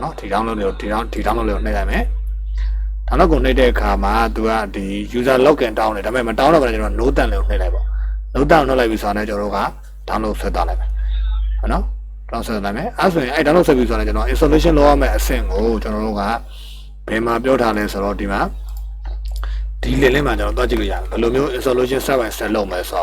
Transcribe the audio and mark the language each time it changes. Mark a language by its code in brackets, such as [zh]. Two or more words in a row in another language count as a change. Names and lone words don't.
[my] နော်ဒီ download လေးကိုဒီ download လေးကိုနှိပ်လိုက်မယ် download ကိုနှိပ်တဲ့အခါမှာသူကဒီ [en] user login [my] တောင်းတယ်ဒါပေမဲ့မတောင်းတော့ဘဲကျွန်တော် [en] no down [my] လေးကိုနှိပ်လိုက်ပေါ့ [en] no down [my] နှိပ်လိုက်ပြီဆိုတော့ကျွန်တော်တို့က download ဆွဲသွားလိုက်မယ်ဟုတ်နော်download ဆွဲလိုက်မယ်အဲဆိုရင် download ဆွဲပြီဆိုတော့ကျွန်တော် installation လုပ်ရမယ့်အဆင့်ကိုကျွန်တော်တို့ကဘယ်မှာပြောထားလဲဆိုတော့ဒီမှာဒီ link လေးမှာကျွန်တော်တွားကြည့်လို့ရတယ်ဘယ်လိုမျိုး installation [en] step by step [my] လုပ်မယ်ဆို